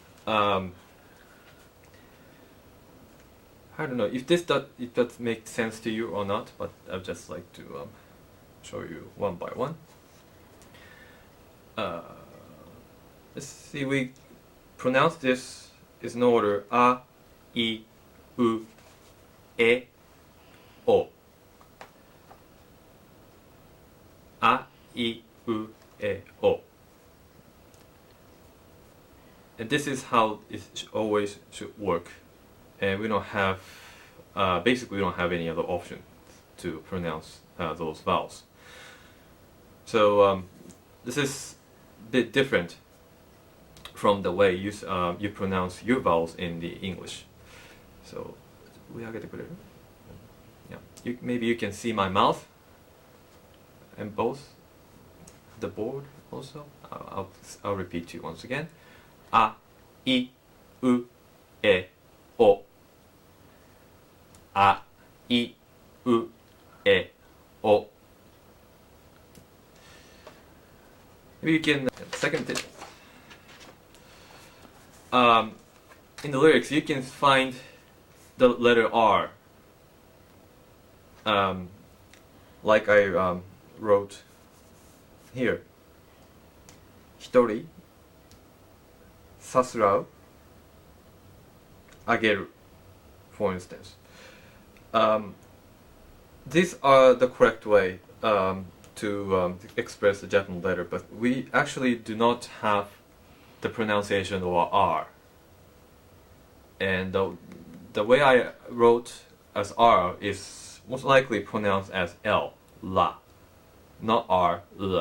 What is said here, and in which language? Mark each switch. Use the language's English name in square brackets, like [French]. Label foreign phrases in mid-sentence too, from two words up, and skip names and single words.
[English] I don't know if this does make sense to you or not, but I'd just like to show you one by one. Let's see, we pronounce this is in order A, I, U, E, O. A, I, U, E, O. And this is how it always should work. And we don't have, basically we don't have any other option to pronounce those vowels. So this is a bit different from the way you pronounce your vowels in the English. So, yeah, maybe you can see my mouth and both. the board also. I'll repeat to you once again. A, I, U, E, O. A, I, U, E, O. Maybe you can second it. In the lyrics, you can find the letter R. Like I wrote here. [Japanese] Hitori, sasurau, ageru, [English] for instance. These are the correct way to express the Japanese letter, but we actually do not have the pronunciation of R. And the way I wrote as R is most likely pronounced as L, la, not R, L.